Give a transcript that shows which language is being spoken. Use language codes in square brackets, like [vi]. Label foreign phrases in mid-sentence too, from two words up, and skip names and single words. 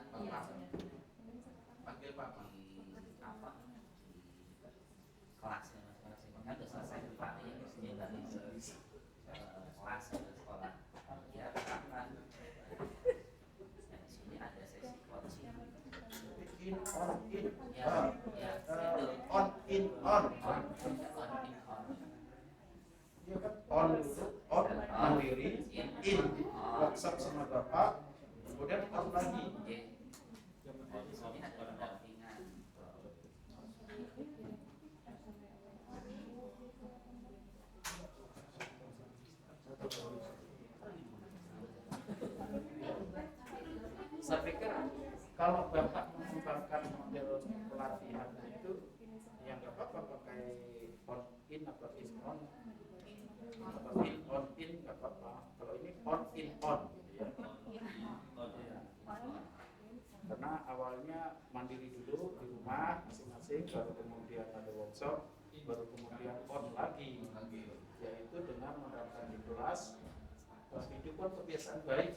[id] Panggil Pak. di apa di kelasnya masing-masing kan udah selesai pelatihan dia balik ke kelas ke sekolah dia terapkan. Nah, di sini ada sesi coaching [en] In, on, in. [id] ya [en] On, in, on. [id] on. Iya kan? On dulu, on mandiri, in workshop sama Bapak, kemudian on lagi. Di sini ada pendampingan. Saya pikir kalau Bapak mengembangkan model pelatihan itu yang nggak apa-apa pakai [en] on in [id] atau [en] in on [id] atau [en] in on in [id] nggak apa-apa. Kalau ini [en] on in on [id] gitu ya. Karena awalnya mandiri dulu di rumah masing-masing, baru kemudian ada workshop, baru kemudian on lagi, yaitu dengan menerapkan di kelas kehidupan kebiasaan baik.